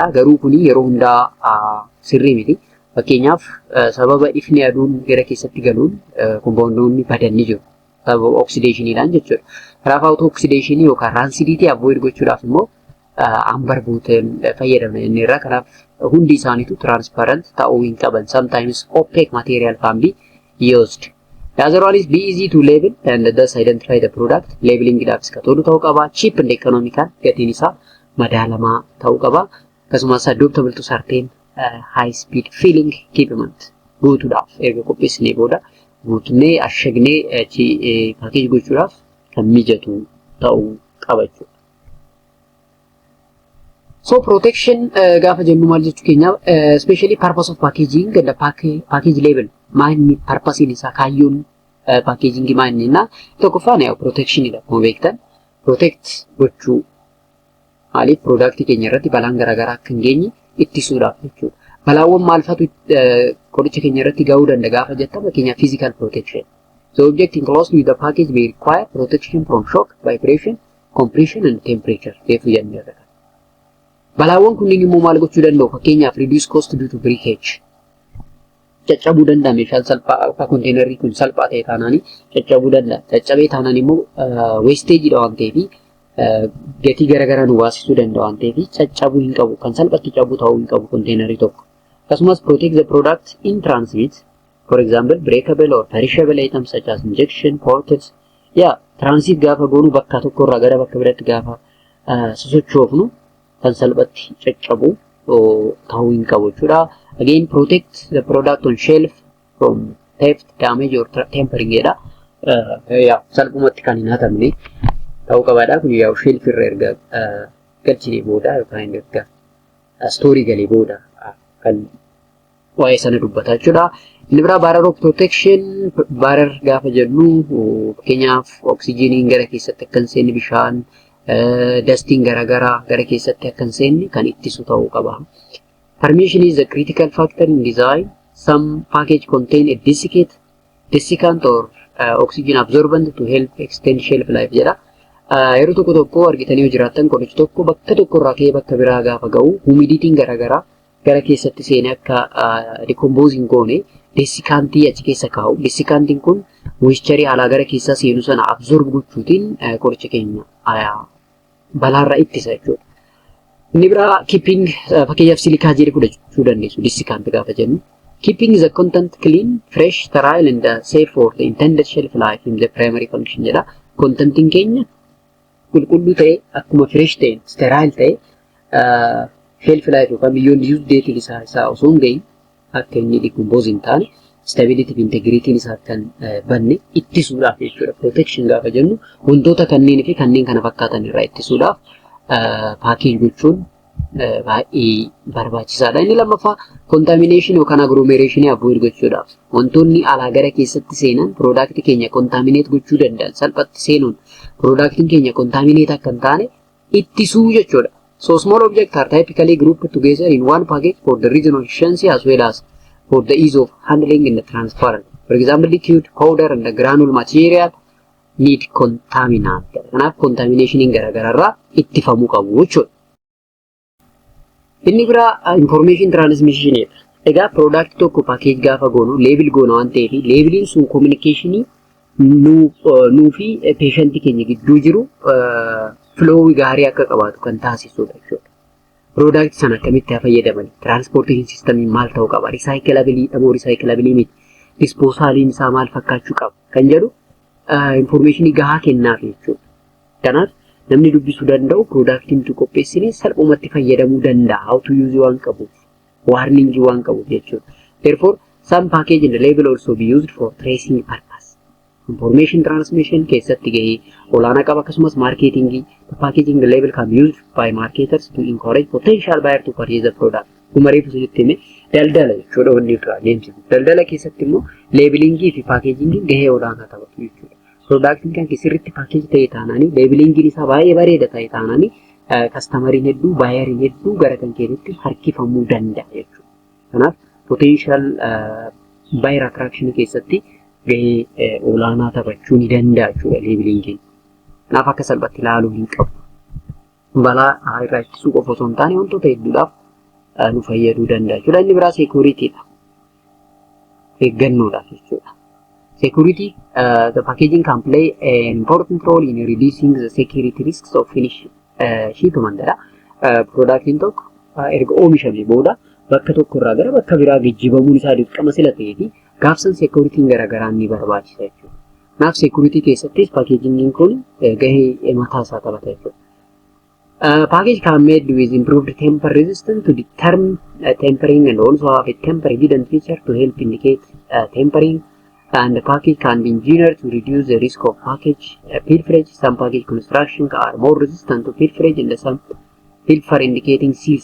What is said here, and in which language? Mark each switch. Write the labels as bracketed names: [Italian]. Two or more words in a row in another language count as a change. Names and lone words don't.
[Oromo] Garuu kuni yeroo hundaa sirrii miti. Fakkeenyaaf sababa ifni aduun gara keessatti galuun compoundoonni badanii jiru. Sababa oxidationiidhaan jechuudha. Kanaaf [English] auto oxidation [Oromo] yookaan rancidity avoid gochuudhaaf immoo ambar buuteen fayyadamna inni irraa. Kanaaf hundi isaaniitu transparent ta'uu hin qaban. [English] Sometimes opaque material can be used. The other one is be easy to label and thus identify the product. [Oromo] Labeling idhaafis ka tolu ta'uu qaba. [English] Cheap and economical [Oromo] gatiin isaa madaalamaa ta'uu qaba. Akkasumas [English] adaptable to certain high speed filling equipment [Oromo] guutuudhaaf erga qopheessinee booda guutunnee ashagnee package gochuudhaaf kan mijatu ta'uu qaba jechuudha. So protection gaafa jennu maal jechuu keenya [English] especially purpose of packaging and the package label [Oromo] maanni purpose isaa kaayyoon packaging maanni na tokkoffaan yaa protection dha. Akkuma beektan protect gochuu maaliif product keenya irratti balaan garaagaraa akka hin geenye ittisuudhaaf jechuudha. Balaawwan maal faatu qoricha keenya irratti ga'uu danda'a gaafa jettan fakkeenya [English] physical protection. So objecting close with the package may require protection from shock, vibration, compression and temperature. [Oromo] Reefu jennee irra. Balaawwan kunniin immoo maal gochuu danda'u fakkeenyaaf [English] reduce cost due to breakage. [Oromo] Caccabuu danda'a meeshaan salphaa konteenarri kun salphaa ta'e taanaanii caccabuu danda'a. Caccabee taanaan immoo wastage dha waan ta'eef gatii garaagaraa nu baasisuu danda'a waan ta'eef caccabuu hin qabu kan salphatti cabuu ta'uu hin qabu konteenarri tokko. [English] Akkasumas protect the product in transit, for example breakable or perishable items such as injection, portals. [Oromo] Transit gaafa goonu bakka tokko irraa gara bakka biraatti gaafa sosochoofnu kan salphatti caccabu ta'uu hin qabu jechuudha. [English] Again protect the product on shelf from theft, damage or tampering jedha. [Oromo] Salphumatti kan hin hatamne ta'uu qabaadha. Kun yaa shelf irra erga galchinee booda yookaan erga story galee booda kan waa'ee sana dubbata jechuudha. Inni biraa [English] barrier of protection, [Oromo] barrier gaafa jennu fakkeenyaaf oksijiniin gara keessatti akka hin seenne bishaan dustiin garaagaraa gara keessatti akka hin seenne kan ittisu ta'uu qaba. [English] Permeation is a critical factor in design. Some package contain a desiccant or oxygen absorbent to help extend shelf life jedha. [Oromo] Yeroo tokko tokko argitanii yoo jiraattan qorichi tokko bakka tokko irraa ka'ee bakka biraa gaafa ga'u humiditiin garaagaraa gara keessatti seenee akka decomposing goone desicantii achi keessa kaa'u. Desicantiin kun moisture alaa gara keessa seenu sana absorb gochuutiin qoricha keenya balaarraa ittisa jechuudha. Inni biraa keeping fakkeenyaaf silikaa jedhee fudhachuu dandeessu desicant gaafa jennu. [English] Keeping the content clean, fresh, sterile and safe for the intended shelf life in the primary function jedha. [Oromo] Contentiin keenya qulqulluu ta'e akkuma fresh ta'e sterile ta'e [English] shelf life [Oromo] yookaan [English] beyond use date [Oromo] isaa osoo hin gahin akka inni decompose hin taane stability fi integrity isaa kan banne ittisuudhaaf jechuudha. Protection gaafa jennu wantoota kanneen fi kanneen kana fakkaatan irraa ittisuudhaaf package gochuun baay'ee barbaachisaadha. Inni lammaffaa contamination yookaan agglomeration avoid gochuudhaaf wantoonni alaa gara keessatti seenan product keenya contaminate gochuu danda'an salphatti seenuun product keenya contaminate akka hin taane ittisuu jechuudha. [English] So small objects are typically grouped together in one package for the reason of efficiency as well as for the ease of handling in the transparent. For example, liquid, powder and the granule material need contaminant. [Oromo] Kanaaf contamination garaagararraa ittifamuu qabu jechuudha. Inni biraa [English] information transmission [Oromo] dha. Egaa product tokko package gaafa goonu label goona waan ta'eef labeliin sun communication nuu fi patient keenya gidduu jiru flow gaarii akka qabaatu kan taasisudha jechuudha. Product sana akkamitti fayyadaman [English] transportation system [Oromo] maal ta'uu qaba, recyclability dhamoo recyclability miti, disposaliin isaa maal fakkaachuu qaba kan jedhu information gahaa kennaaf jechuudha. Kanaaf namni dubbisuu danda'u productiin tu qopheessine salphumatti fayyadamuu danda'a, [English] how to use [Oromo] waan qabuuf, warning waan qabuuf jechuudha. [English] Therefore some package in the label also be used for tracing purpose. Information transmission [Oromo] keessatti gahee olaanaa qaba. [English] Akkasumas marketing, the packaging the label can be used by marketers to encourage potential buyer to purchase the product. [Oromo] Kumarii fusitti hime daldala jechuudha wanni irraa deemsisu. Daldala keessatti immoo labeling fi packaging gahee olaanaa taphatu jechuudha. Productiin kan sirriitti package ta'e taananii labeling isaa baay'ee bareeda ta'e taananii customeriin hedduu buyeriin hedduu gara kan keessatti harkifamuu danda'a jechuudha. Kanaaf [English] potential buyer attraction [Oromo] keessatti gahee olaanaa taphachuu ni danda'a jechuudha labelingiin. Kanaaf akka salphatti ilaaluu hin qabu. Balaa irraa ittisuu qofa osoo hin taane wantoota hedduudhaaf nu fayyaduu danda'a jechuudha. Inni biraa security dha. Eeggannoodhaaf jechuudha. [English] Security, the packaging can play an important role in reducing the security risks of finished shipment. [Oromo] Productiin tokko erga oomishamee booda bakka tokko irraa gara bakka biraa geejjibamuun isaa dirqama sila ta'ee fi gaafsan security garaagaraan ni barbaachisa jechuudha. Kanaaf security keessattis packaging kun gahee mataa isaa taphata jechuudha. [English] Package can be made with improved temper resistance to determine tempering and also have a temper evident feature to help indicate tempering. And the package can be engineered to reduce the risk of package pilferage. Some package construction are more resistant to pilferage and some pilfer indicating seals.